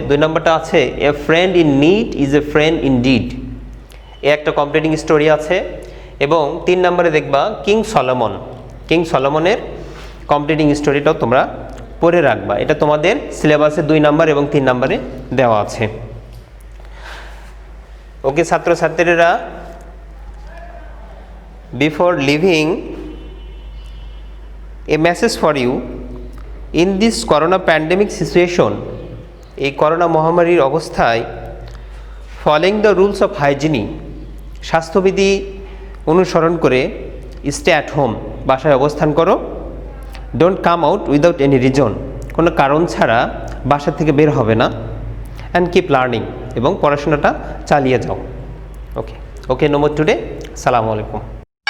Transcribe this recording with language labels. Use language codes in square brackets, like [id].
[bn] 2 নম্বরটা আছে [en] a friend in need is a friend in deed, [bn] এ একটা কমপ্লিটিং স্টোরি আছে। এবং 3 নম্বরে দেখবা কিং সলোমনের কমপ্লিটিং স্টোরিটাও তোমরা পড়ে রাখবা। এটা তোমাদের সিলেবাসে 2 নম্বর এবং 3 নম্বরে দেওয়া আছে। ওকে ছাত্রছাত্রীরা, [en] before leaving a message for you in this corona pandemic situation, [bn] এই করোনা মহামারীর অবস্থায় [en] following the rules of hygiene, [bn] স্বাস্থ্যবিধি অনুসরণ করে [en] stay at home, [bn] বাসায় অবস্থান করো। [en] don't come out without any reason, [bn] কোনো কারণ ছাড়া বাসা থেকে বের হবে না। [en] and keep learning, [bn] এবং পড়াশোনাটা চালিয়ে যাও। ওকে, [en] no more today. [bn] আসসালামু আলাইকুম।